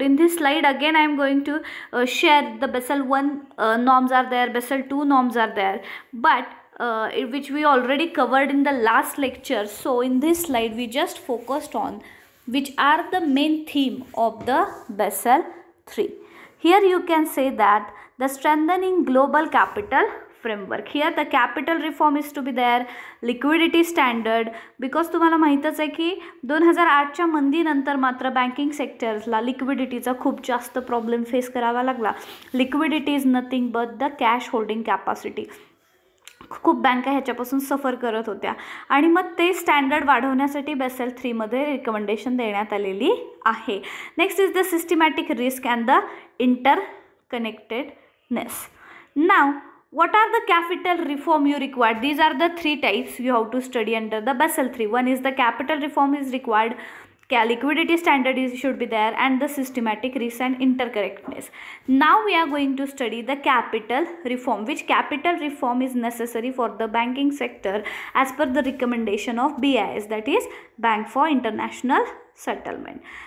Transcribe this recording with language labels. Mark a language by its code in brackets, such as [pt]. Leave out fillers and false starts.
[en] In this slide again I am going to share the Basel I norms are there, Basel II norms are there, but which we already covered in the last lecture. So in this slide we just focused on which are the main theme of the Basel III. Here you can say that the strengthening global capital framework. Here the capital reform is to be there, liquidity standard, because [mr] तुम्हाला माहीतच आहे की 2008च्या मंदीनंतर मात्र banking सेक्टर्सला लिक्विडिटीचा खूप जास्त problem face करावा लागला. [en] Liquidity is nothing but the cash holding capacity. [mr] खूप बँका ह्याच्यापासून सफर करत होत्या आणि मग ते स्टँडर्ड वाढवण्यासाठी बेसेल 3 मध्ये रिकमेंडेशन देण्यात आलेली आहे. [en] Next is the systematic risk and the interconnectedness. Now what are the capital reform you require? These are the 3 types you have to study under the Basel III. One is the capital reform is required, liquidity standard should be there, and the systematic risk and interconnectedness. Now we are going to study the capital reform. Which capital reform is necessary for the banking sector as per the recommendation of BIS, that is Bank for International Settlement.